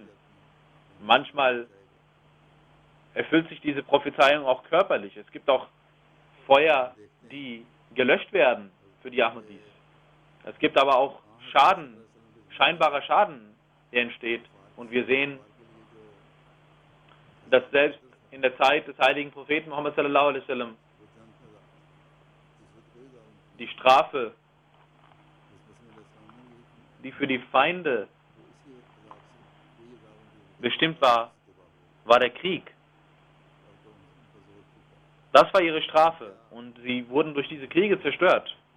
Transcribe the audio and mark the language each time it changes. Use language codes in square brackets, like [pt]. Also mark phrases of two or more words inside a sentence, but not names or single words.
[de] Manchmal erfüllt sich diese Prophezeiung auch körperlich. Es gibt auch Feuer, die gelöscht werden für die Ahmadis. Es gibt aber auch Schaden, scheinbarer Schaden, der entsteht. Und wir sehen, dass selbst in der Zeit des heiligen Propheten Muhammad [ar] صلى الله عليه وسلم [de] die Strafe, die für die Feinde bestimmt war, war der Krieg. Das war ihre Strafe und sie wurden durch diese Kriege zerstört.